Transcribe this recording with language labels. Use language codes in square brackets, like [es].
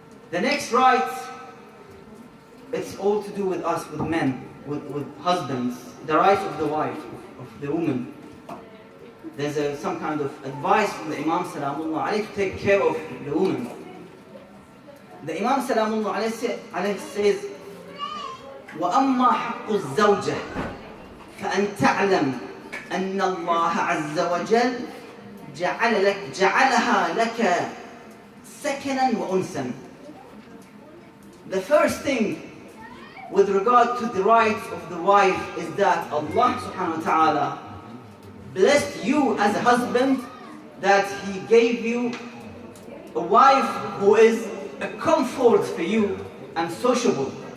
[en] The next right, it's all to do with us, with men, with husbands. The right of the wife, of the woman. There's some kind of advice from the Imam Salamullah alayhi to take care of the woman. The Imam Salamullah alayhi says, [ar] وَأَمَّا حَقُّ الزَّوْجَةِ فَأَن تَعْلَمْ أَنَّ اللَّهَ عَزَّ وَجَلَّ جَعَلَهَا لَكَ سَكَنًا وَأُنْسًا. [en] The first thing with regard to the rights of the wife is that Allah subhanahu wa ta'ala blessed you as a husband, that He gave you a wife who is a comfort for you and sociable.